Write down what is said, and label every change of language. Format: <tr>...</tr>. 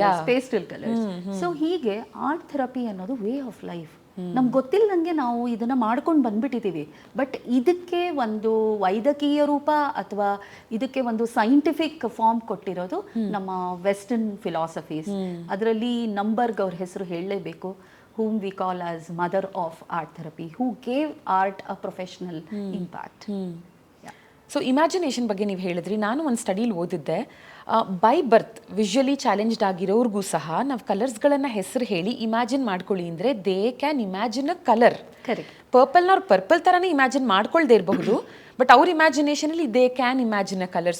<kn>Pastel colours. So ಹೀಗೆ art therapy ಅನ್ನೋದು way of life. ನಮ್ಗೆ ಗೊತ್ತಿಲ್ಲದಂಗೆ ನಾವು ಇದನ್ನ ಮಾಡ್ಕೊಂಡು ಬಂದ್ಬಿಟ್ಟಿದ್ದೀವಿ. ಬಟ್ ಇದಕ್ಕೆ ಒಂದು ವೈದ್ಯಕೀಯ ರೂಪ ಅಥವಾ ಇದಕ್ಕೆ ಒಂದು ಸೈಂಟಿಫಿಕ್ ಫಾರ್ಮ್ ಕೊಟ್ಟಿರೋದು ನಮ್ಮ ವೆಸ್ಟರ್ನ್ ಫಿಲಾಸಫೀಸ್. ಅದರಲ್ಲಿ ನಂಬರ್ಗ್ ಅವ್ರ ಹೆಸರು ಹೇಳಲೇಬೇಕು,</kn> <en>whom we call as mother of art therapy, who gave art a professional impact.</en> <kn>So imagination ಬಗ್ಗೆ ನೀವು ಹೇಳಿದ್ರಿ. ನಾನು ಒಂದು ಸ್ಟಡೀಲಿ ಓದಿದ್ದೆ, ಬೈ ಬರ್ತ್ ವಿಜುವಲಿ ಚಾಲೆಂಜ್ಡ್ ಆಗಿರೋರ್ಗೂ ಸಹ ನಾವು ಕಲರ್ಸ್ಗಳನ್ನು ಹೆಸರು ಹೇಳಿ ಇಮ್ಯಾಜಿನ್ ಮಾಡ್ಕೊಳ್ಳಿ ಅಂದರೆ</kn> <en>They can imagine a colour.</en> <kn>Correct. ಪರ್ಪಲ್ನ ಅವ್ರು ಪರ್ಪಲ್ ಥರನೇ ಇಮ್ಯಾಜಿನ್ ಮಾಡ್ಕೊಳ್ದೇ ಇರಬಹುದು, ಬಟ್ ಅವ್ರ ಇಮ್ಯಾಜಿನೇಷನಲ್ಲಿ</kn> <en>They can imagine a colour.</en>